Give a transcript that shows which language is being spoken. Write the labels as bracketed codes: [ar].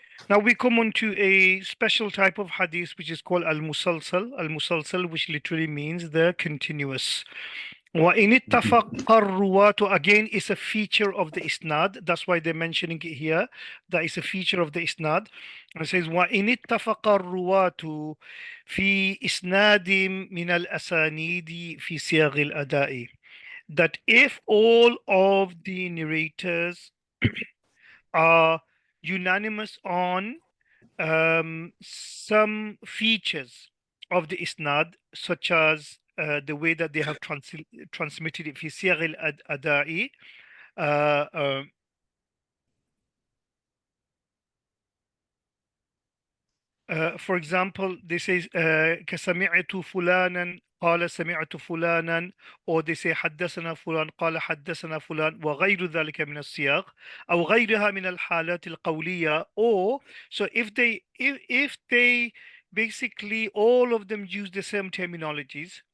[en] Now we come on to a special type of hadith which is called al-musalsal, which literally means the continuous. [ar] وَإِنِ Mhm. اتَّفَقَ الرُّوَاةُ [en] again is a feature of the isnad. That's why they're mentioning it here. That is a feature of the isnad. It says [ar] وَإِنِ اتَّفَقَ الرُّوَاةُ في إسناد من الأسانيد في صيغ الأداء. [en] That if all of the narrators are unanimous on some features of the isnad, such as the way that they have transmitted it [ar] في صيغ الأداء. [en] uh, um, for example, they say [ar] كسمعت فلانا قال سمعت فلانا, [en] or they say [ar] حدثنا فلان قال حدثنا فلان وغير ذلك من السياق أو غيرها من الحالات القولية. [en] Or so if they basically all of them use the same terminologies.